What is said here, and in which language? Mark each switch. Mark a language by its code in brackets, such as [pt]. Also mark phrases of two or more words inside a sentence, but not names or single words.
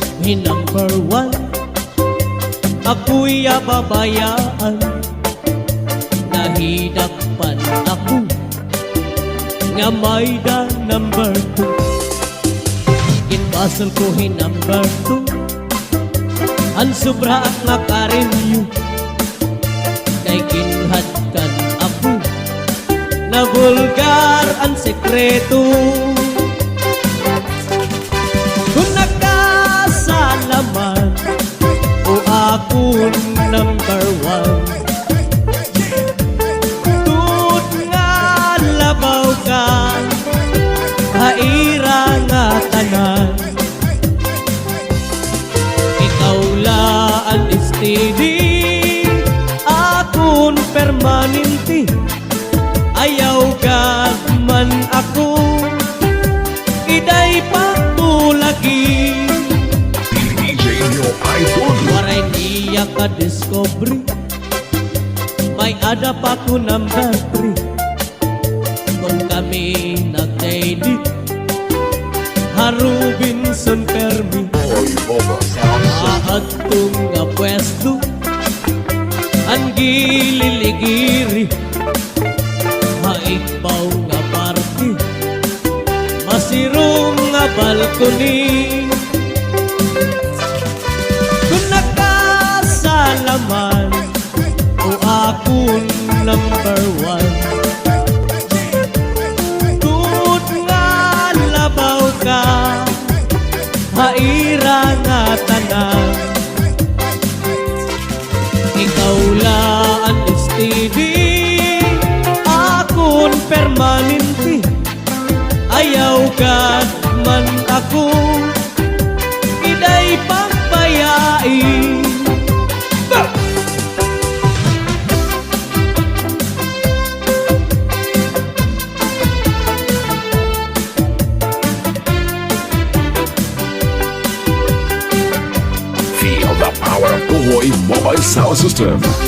[war] Ni number one, ako'y babayaan, nahidakpan ako, nga may da number two. Kinbasol ko hi number two, ang sobra at makarinyo, kay kinhadkan ako, na vulgar ang sekreto. Kung nagkasalaman o akong number one, tut nga labaw ka, haira nga tanan. Ikaw laan steady, akong permanente. Ayaw ka man ako, iday pagtulagi. DJ nyo idol. Waray niya ka-discovery, may ada pa ko number 3. Kung kami nag-date, Harubinson Permi, aatong nga pwesto, ang gililigiri, haigbaw nga party, masirong nga balkoni. Kung nagkasalaman o akong number one, tut nga labaw ka, haira nga tanan. Ikaw laan steady, akong permanente. Ayaw ka man ako, iday pagbayai. [en] Feel the power of Puhoy Mobile Sound System.